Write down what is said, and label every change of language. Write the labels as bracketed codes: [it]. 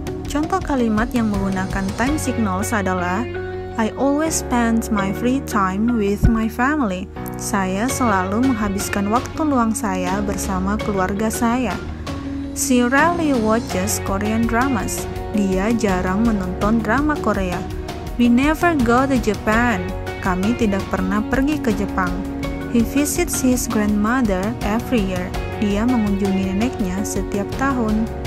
[id] Contoh kalimat yang menggunakan time signals adalah [en] I always spend my free time with my family. [id] Saya selalu menghabiskan waktu luang saya bersama keluarga saya. [en] She rarely watches Korean dramas. [id] Dia jarang menonton drama Korea. [en] We never go to Japan. [id] Kami tidak pernah pergi ke Jepang. [en] He visits his grandmother every year. [id] Dia mengunjungi neneknya setiap tahun.